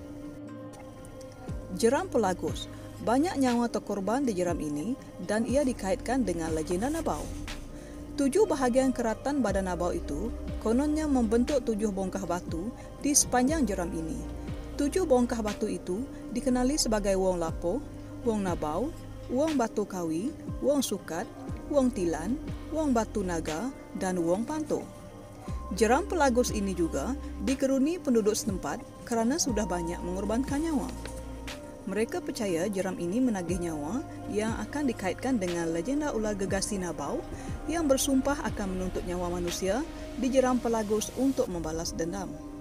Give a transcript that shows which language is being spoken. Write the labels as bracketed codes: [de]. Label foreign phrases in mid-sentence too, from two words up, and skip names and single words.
[ms] Jeram Pelagus, banyak nyawa terkorban di jeram ini dan ia dikaitkan dengan legenda Nabau. 7 bahagian keratan badan Nabau itu kononnya membentuk 7 bongkah batu di sepanjang jeram ini. 7 bongkah batu itu dikenali sebagai Wong Lapo, Wong Nabau, Wong Batu Kawi, Wong Sukat, Wong Tilan, Wong Batu Naga, dan Wong Panto. Jeram Pelagus ini juga dikeruni penduduk setempat kerana sudah banyak mengorbankan nyawa. Mereka percaya jeram ini menagih nyawa yang akan dikaitkan dengan legenda ular gegasi Nabau yang bersumpah akan menuntut nyawa manusia di Jeram Pelagus untuk membalas dendam.